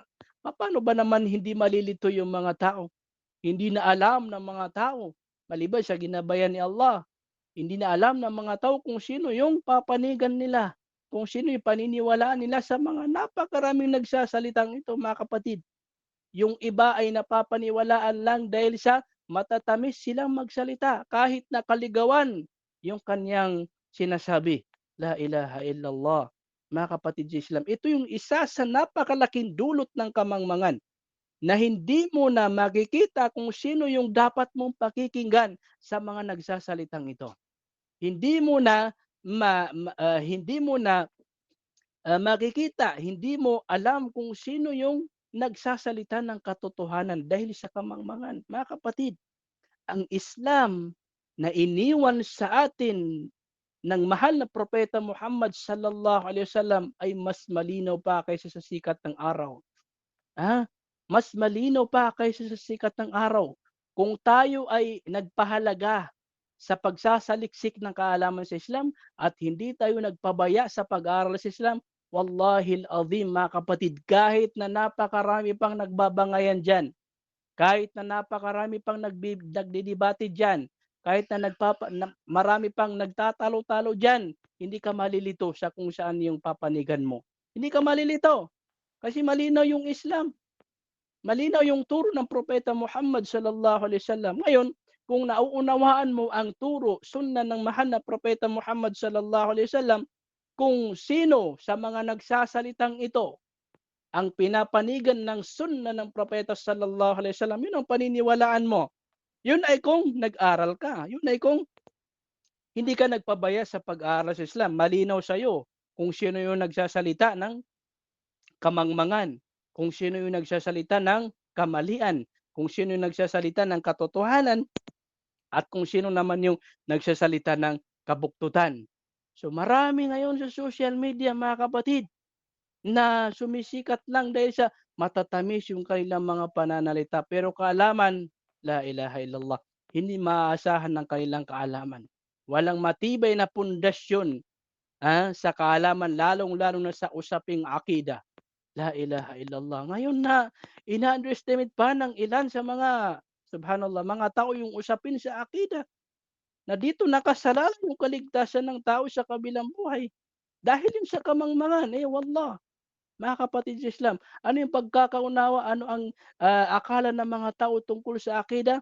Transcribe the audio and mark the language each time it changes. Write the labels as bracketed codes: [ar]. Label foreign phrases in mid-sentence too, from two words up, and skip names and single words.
[tl] Paano ba naman hindi malilito yung mga tao? Hindi na alam ng mga tao, maliban sa ginabayan ni Allah, hindi na alam ng mga tao kung sino yung papanigan nila, kung sino yung paniniwalaan nila sa mga napakaraming nagsasalitang ito mga kapatid. Yung iba ay napapaniwalaan lang dahil sa matatamis silang magsalita kahit na kaligawan yung kanyang sinasabi. [ar] لا إله إلا الله. [tl] Mga kapatid sa Islam, ito yung isa sa napakalaking dulot ng kamangmangan na hindi mo na makikita kung sino yung dapat mong pakikinggan sa mga nagsasalitang ito. Hindi mo na makikita, hindi mo alam kung sino yung nagsasalita ng katotohanan dahil sa kamangmangan. Mga kapatid, ang Islam na iniwan sa atin ng mahal na propeta Muhammad [ar] صلى الله عليه وسلم [tl] ay mas malinaw pa kaysa sa sikat ng araw. Mas malinaw pa kaysa sa sikat ng araw. Kung tayo ay nagpahalaga sa pagsasaliksik ng kaalaman sa Islam at hindi tayo nagpabaya sa pag-aaral sa Islam, [ar] والله العظيم [tl] mga kapatid, kahit na napakarami pang nagbabangayan diyan, kahit na napakarami pang nagdidebate diyan, kahit na marami pang nagtatalo-talo diyan, hindi ka malilito sa kung saan yung papanigan mo. Hindi ka malilito kasi malinaw yung Islam, malinaw yung turo ng Propeta Muhammad [ar] صلى الله عليه وسلم. [tl] Ngayon, kung nauunawaan mo ang turo, sunna ng mahal na Propeta Muhammad [ar] صلى الله عليه وسلم, [tl] kung sino sa mga nagsasalitang ito ang pinapanigan ng sunna ng Propeta [ar] صلى الله عليه وسلم, [tl] yun ang paniniwalaan mo. Yun ay kung nag-aral ka, yun ay kung hindi ka nagpabaya sa pag-aaral sa Islam. Malinaw sa'yo kung sino yung nagsasalita ng kamangmangan, kung sino yung nagsasalita ng kamalian, kung sino yung nagsasalita ng katotohanan, at kung sino naman yung nagsasalita ng kabuktutan. So marami ngayon sa [en] social media [tl] mga kapatid na sumisikat lang dahil sa matatamis yung kanilang mga pananalita pero kaalaman, [ar] لا إله إلا الله, [tl] hindi maaasahan ng kanilang kaalaman. Walang matibay na pundasyon sa kaalaman lalong-lalo na sa usaping akida. [ar] لا إله إلا الله. [tl] Ngayon na ina-underestimate pa ng ilan sa mga subhanallah, mga tao yung usapin sa akida na dito nakasalalay yung kaligtasan ng tao sa kabilang buhay. Dahil yun sa kamangmangan, wallah. Mga kapatid sa Islam, ano yung pagkakaunawa, ano ang akala ng mga tao tungkol sa akida?